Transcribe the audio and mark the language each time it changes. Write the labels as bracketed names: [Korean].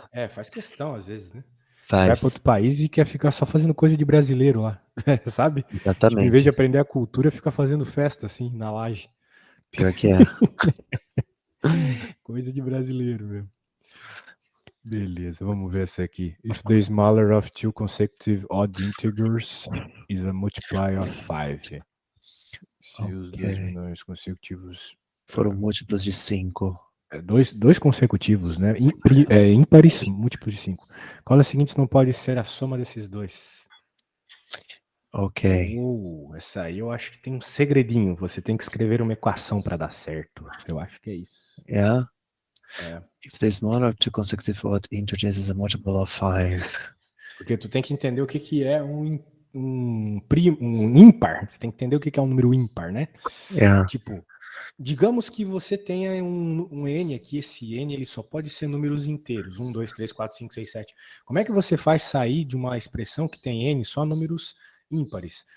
[Portuguese] Faz questão às vezes, né? Faz. Vai para outro país e quer ficar só fazendo coisa de brasileiro lá, sabe? Exatamente. Tipo, em vez de aprender a cultura, fica fazendo festa assim, na laje. Pior que é. Coisa de brasileiro mesmo. Beleza, vamos ver essa aqui. [English] If the smaller of 2 consecutive odd integers is a multiplier of 5. [Portuguese] Se os 2 menores consecutivos foram múltiplos de 5. Dois consecutivos, né? Ímpares, múltiplos de 5. Qual das seguintes não pode ser a soma desses dois? Ok. Essa aí eu acho que tem um segredinho. Você tem que escrever uma equação para dar certo. Eu acho que é isso. [English] If the smaller of 2 consecutive odd integers is a multiple of 5. [Portuguese] Porque tu tem que entender o que é um ímpar. Você tem que entender o que é um número ímpar, né? [English] Yeah. [Portuguese] Tipo, digamos que você tenha um N aqui, esse N ele só pode ser números inteiros, 1, 2, 3, 4, 5, 6, 7. Como é que você faz sair de uma expressão que tem N só números ímpares?